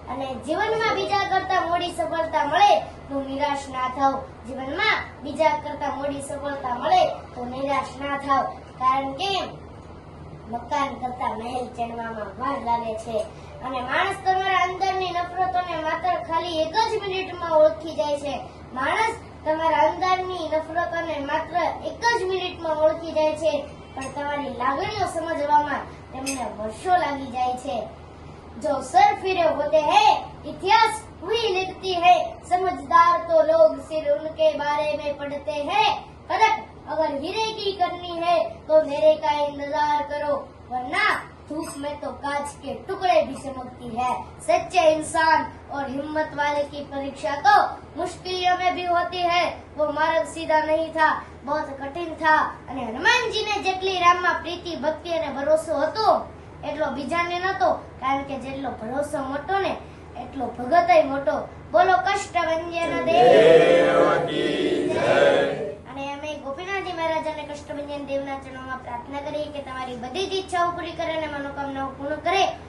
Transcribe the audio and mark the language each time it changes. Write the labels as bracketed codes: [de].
[gu] અને જીવનમાં બીજા કરતા મોડી સફળતા મળે તો નિરાશ ના થાવ, જીવનમાં બીજા કરતા મોડી સફળતા મળે તો નિરાશ ના થાવ, કારણ કે મકાન કરતા મહેલ ચણવામાં વાર લાગે છે। અને માણસ તમારા અંદરની નફરતોને માત્ર ખાલી 1 જ મિનિટમાં ઓળખી જાય છે। માણસ તમારા અંદરની નફરતોને માત્ર 1 જ મિનિટમાં ઓળખી જાય છે, પણ તમારી લાગણીઓ સમજવામાં તેમને વર્ષો લાગી જાય છે। [hi] जो सर फिरे होते हैं इतिहास वही लिखती है, समझदार तो लोग सिर उनके बारे में पढ़ते हैं। परख अगर हीरे की करनी है तो मेरे का इंतजार करो, वरना धूप में तो कांच के टुकड़े भी चमकती है। सच्चे इंसान और हिम्मत वाले की परीक्षा तो मुश्किलों में भी होती है। वो मार्ग सीधा नहीं था, बहुत कठिन था। [gu] અને હનુમાનજીને જેટલી રામમાં પ્રીતિ ભક્તિ અને ભરોસો હતો એટલો બીજાને નતો, કારણ કે જેટલો ભરોસો મોટો ને એટલો ભગતય મોટો। બોલો કષ્ટભંજન દેવકી જય। અને અમે ગોપીનાથજી મહારાજાને કષ્ટભંજન દેવના ચરણોમાં પ્રાર્થના કરીએ કે તમારી બધી જ ઈચ્છાઓ પૂરી કરે અને મનોકામનાઓ પૂર્ણ કરે।